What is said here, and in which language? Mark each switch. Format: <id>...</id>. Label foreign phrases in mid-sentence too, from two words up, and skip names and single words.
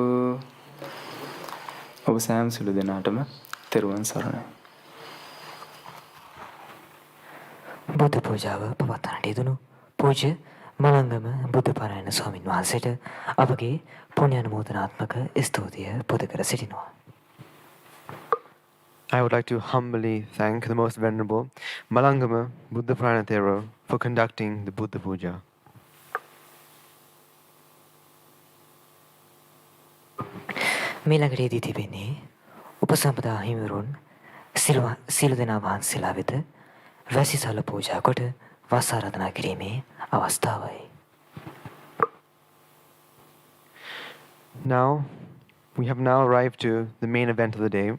<si>ඔබ සෑම සුළු දෙනාටම තෙරුවන් සරණයි. බුද්ධ පූජාව පවත්වන්නට යෙදුණු පූජ්‍ය මලංගම බුද්ධපාරායන ස්වාමින් වහන්සේට අපගේ පුණ්‍යානුමෝදනාත්මක ස්තුතිය පුද කර සිටිනවා.</si> <en>I would like to humbly thank the Most Venerable Malangama Buddha Prana Thero for conducting the Buddha Puja.</en> <si>මීළඟට යෙදී තිබෙන්නේ උපසම්පදා හිමිවරුන් සියලු දෙනා වහන්සේලා වෙත වැසිසල පූජා කොට වස් ආරාධනා කිරීමේ අවස්ථාවයි.</si> <en>Now, we have now arrived to the main event of the day.</en>